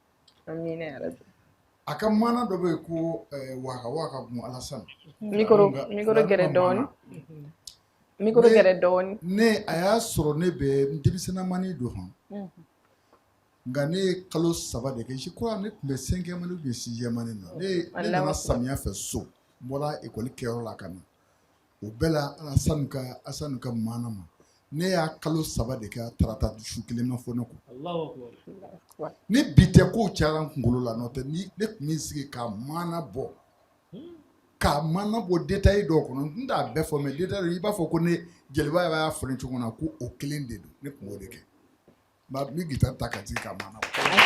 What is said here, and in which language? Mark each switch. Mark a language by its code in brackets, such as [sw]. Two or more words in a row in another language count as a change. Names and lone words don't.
[bm] Amiina yarabi. A ka maana dɔ bɛ yen ko waka gun Alasani. Micro gɛrɛ dɔɔni. Ne a y'a sɔrɔ ne bɛ n denmisɛnninmani don hɔn nka ne ye kalo 3 de kɛ [fr] je crois [bm] ne tun bɛ [fr] 5e année ou bien 6e année [bm] na ne nana samiya fɛ so n bɔra école kɛyɔrɔ la ka na o bɛɛ la Asani ka maana ma ne y'a kalo 3 de kɛ tarata su kelen ma fɔ ne kɔ. Ni bi tɛ kow cayara n kunkolo la n'o tɛ ne tun bɛ n sigi ka maana bɔ détail dɔw kɔnɔ n t'a bɛɛ fɔ [fr] mais détail [bm] i b'a fɔ ko ne Jeliba y'a fɔ ne cogo min na ko o kelen de don ne tun b'o de kɛ n bɛ guitare ta ka sigi ka maana bɔ.